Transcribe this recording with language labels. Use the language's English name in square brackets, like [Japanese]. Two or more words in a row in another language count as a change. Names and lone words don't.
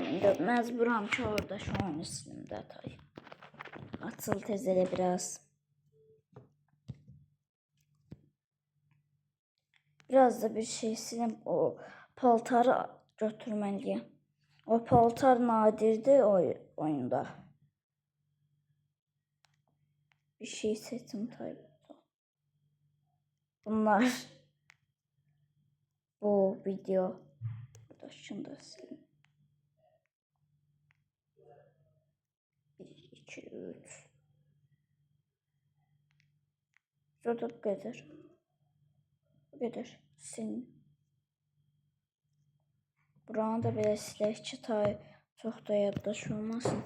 [Azerbaijani] Məcburam ki, oradakı oyunu silim də tay. Açıl tez elə biraz. Biraz da bir şey silim. O paltarı götürməliyəm. O paltar nadirdir oyunda. Bir şey seçim tabii. [Turkish] Bunlar. video. Burada şunu da sileyim. 1, 2, 3. Burada bu kadar. Bu kadar. [Azerbaijani] Silin. Buranı da belə silək ki, çox da yaddaş olmasın.